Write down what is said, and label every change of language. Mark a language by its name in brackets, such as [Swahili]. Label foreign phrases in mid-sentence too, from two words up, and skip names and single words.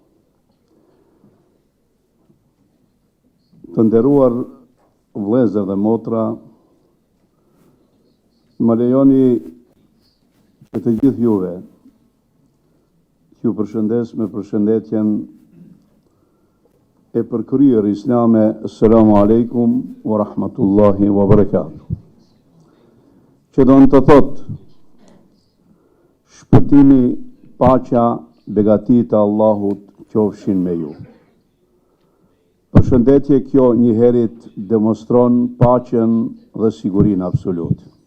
[Albanian] Të nderuar vëllezër dhe motra, më lejoni që të gjithë juve ju përshëndes me përshëndetjen e përkryer islame, [Arabic] السلام عليكم ورحمة الله وبركاته. [Albanian] Që do në të thotë shpëtimi, paqja, begatit e Allahut qofshin me ju. Përshëndetje kjo njëherit demonstron paqen dhe sigurinë absolut.